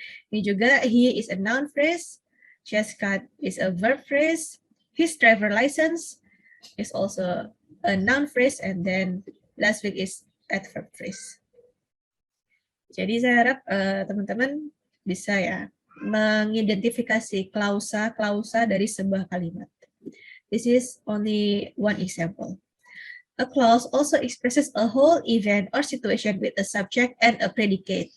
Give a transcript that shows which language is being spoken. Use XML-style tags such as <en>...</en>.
<id>Ini juga</id> <en>he is a noun phrase, just got is a verb phrase, his driver license is also a noun phrase, and then last week is adverb phrase.</en> <id>Jadi saya harap teman-teman bisa ya mengidentifikasi klausa dari sebuah kalimat.</id> <en>This is only one example. A clause also expresses a whole event or situation with a subject and a predicate.</en>